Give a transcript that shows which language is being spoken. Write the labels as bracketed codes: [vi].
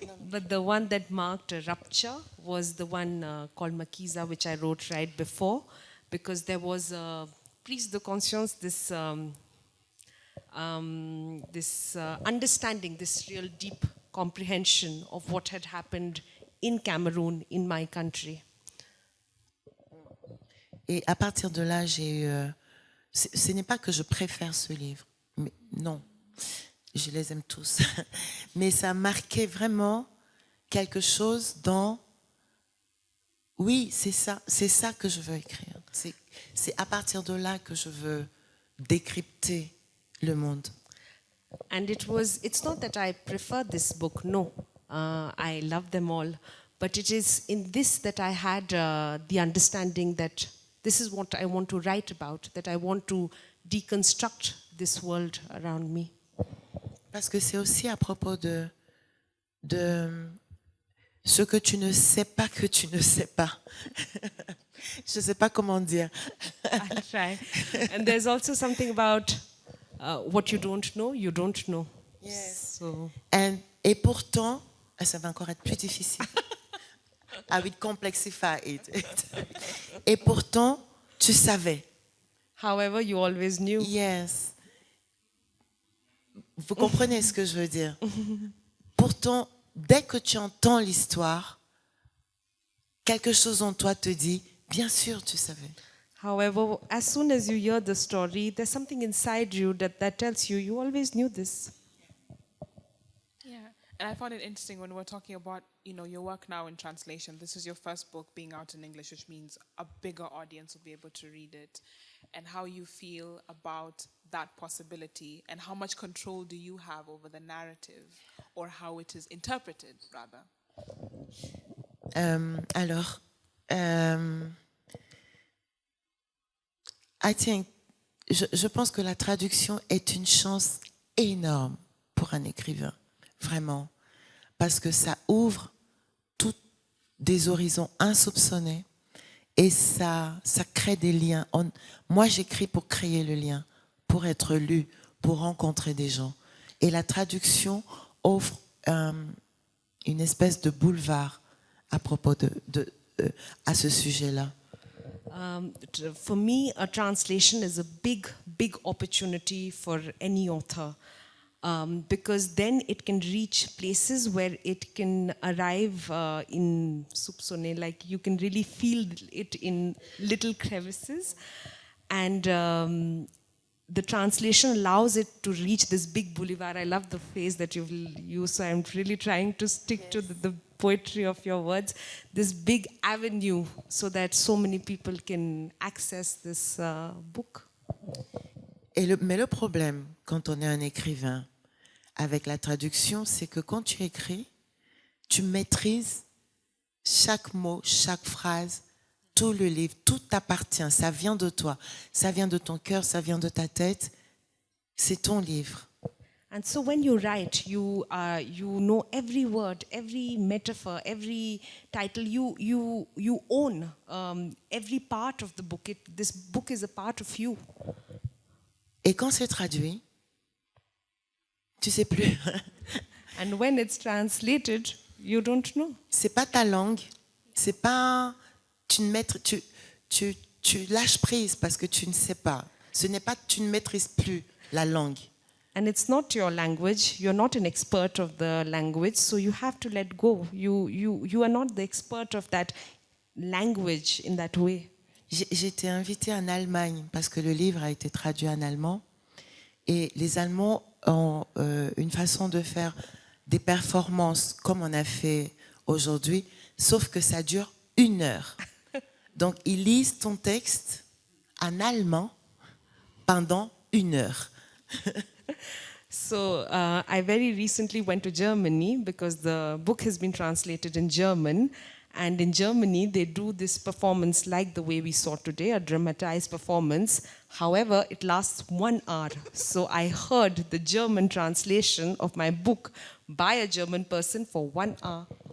[en] But the one that marked a rupture was the one called Makiza, which I wrote right before, because there was a [fr] prise de conscience, [en] this understanding, this real deep comprehension of what had happened in Cameroon, in my country. [fr] Et à partir de là, j'ai eu... ce n'est pas que je préfère ce livre, mais non. Je les aime tous. Mais ça a marqué vraiment quelque chose dans... Oui, c'est ça que je veux écrire. C'est à partir de là que je veux décrypter le monde. [en] And it's not that I prefer this book, no. I love them all. But it is in this that I had the understanding that this is what I want to write about, that I want to deconstruct this world around me. [fr] parce que c'est aussi à propos de ce que tu ne sais pas que tu ne sais pas. Je ne sais pas comment dire. [en] I'll try. And there's also something about what you don't know, you don't know. Yes. So, [fr] Et pourtant, ça va encore être plus difficile. [en] I will complexify it. [fr] Et pourtant, tu savais. [en] however, you always knew. Yes. [fr] Vous comprenez ce que je veux dire? Pourtant, dès que tu entends l'histoire, quelque chose en toi te dit, bien sûr, tu savais. [en] However, as soon as you hear the story, there's something inside you that tells you, you always knew this. Yeah, and I found it interesting when we're talking about, your work now in translation. This is your first book being out in English, which means a bigger audience will be able to read it. And how you feel about that possibility, and how much control do you have over the narrative, or how it is interpreted, rather? [fr] Alors, je pense que la traduction est une chance énorme pour un écrivain, vraiment, parce que ça ouvre des horizons insoupçonnés et ça crée des liens. Moi, j'écris pour créer le lien, pour être lu, pour rencontrer des gens. Et la traduction offre une espèce de boulevard à propos à ce sujet-là. [en] For me, a translation is a big, big opportunity for any author. Because then it can reach places where it can arrive in soupçonné, like you can really feel it in little crevices. And the translation allows it to reach this big boulevard. I love the phrase that you've used, so I'm really trying to stick to the poetry of your words. This big avenue so that so many people can access this book. [fr] Mais le problème, quand on est un écrivain, avec la traduction, c'est que quand tu écris, tu maîtrises chaque mot, chaque phrase, tout le livre, tout t'appartient, ça vient de toi, ça vient de ton cœur, ça vient de ta tête, c'est ton livre. [en] And so when you write, you know every word, every metaphor, every title. You own every part of the book. This book is a part of you. [fr] Et quand c'est traduit, tu sais plus. [en] And when it's translated, you don't know. [fr] C'est pas ta langue, c'est pas tu lâches prise parce que tu ne sais pas. Ce n'est pas tu ne maîtrises plus la langue. [en] And it's not your language. You're not an expert of the language, so you have to let go. You are not the expert of that language in that way. [fr] J'ai été invitée en Allemagne parce que le livre a été traduit en allemand. Et les Allemands ont une façon de faire des performances comme on a fait aujourd'hui, sauf que ça dure 1 heure. Donc, ils lisent ton texte en allemand pendant 1 heure. [en] So I very recently went to Germany because the book has been translated in German. And in Germany, they do this performance like the way we saw today, a dramatized performance. However, it lasts 1 hour. So I heard the German translation of my book by a German person for 1 hour.